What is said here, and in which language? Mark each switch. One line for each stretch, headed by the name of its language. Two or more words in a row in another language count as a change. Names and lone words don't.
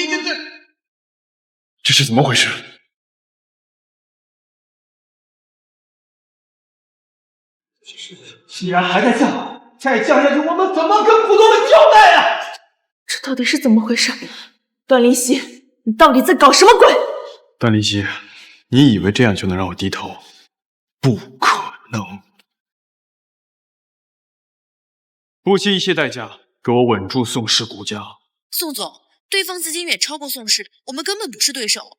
Chinese: 這是怎麼回事？既然還在降，再降下去，我們怎麼跟股東們交代啊？這到底是怎麼回事？段林希，你到底在搞什麼鬼？段林希，你以為這樣就能讓我低頭？不可能！不惜一切代價，給我穩住宋氏股價。宋總，對方資金遠超過宋氏，我們根本不是對手。